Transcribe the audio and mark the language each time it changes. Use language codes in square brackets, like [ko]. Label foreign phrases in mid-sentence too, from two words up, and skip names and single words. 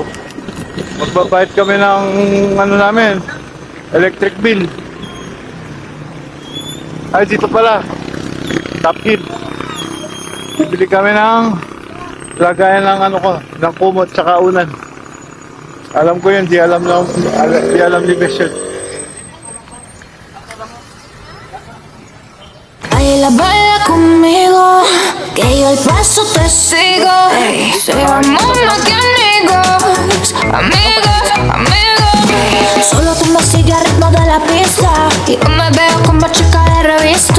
[tl] Magbabayad kami ng ano namin, [en] electric bill. [tl] Ay, dito pala. Top Hill. Bibili kami ng lagayan ng ano ko, ng kumot tsaka unan. Alam ko yun, di alam ni Bishop. [es] Baila, baila conmigo, que yo el paso te sigo. Seamos más que amigos, amigos, amigos. Solo tú me sigues al ritmo de la pista y yo me veo como chica de revista.